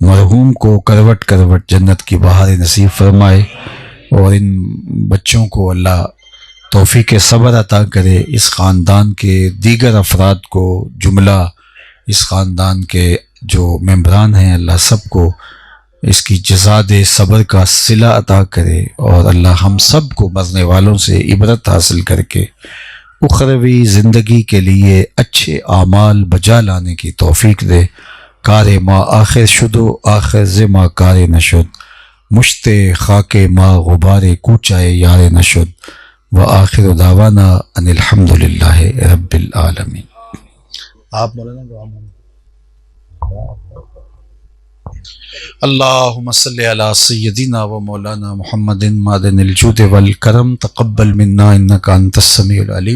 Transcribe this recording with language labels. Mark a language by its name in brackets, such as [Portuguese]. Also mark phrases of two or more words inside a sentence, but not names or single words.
[Urdu] مرحوم کو کروٹ کروٹ جنت کی بہاریں نصیب فرمائے، اور ان بچوں کو اللہ توفیق صبر عطا کرے، اس خاندان کے دیگر افراد کو، جملہ اس خاندان کے جو ممبران ہیں، اللہ سب کو اس کی جزا دے، صبر کا صلہ عطا کرے، اور اللہ ہم سب کو مرنے والوں سے عبرت حاصل کر کے اخروی زندگی کے لیے اچھے اعمال بجا لانے کی توفیق دے۔ [Persian] کار ما آخر شدو آخر ز ما کار نشد، مشت خاک ما غبار کوچائے یار نشد، [Arabic] وآخر دعوانا ان الحمد للہ رب العالمین۔ [Urdu] آپ مولانا دعا مانگیں۔ [Arabic] اللہم صلی علی سیدنا و مولانا محمد معدن الجود والکرم، تقبل منا انک انت السمیع العلیم۔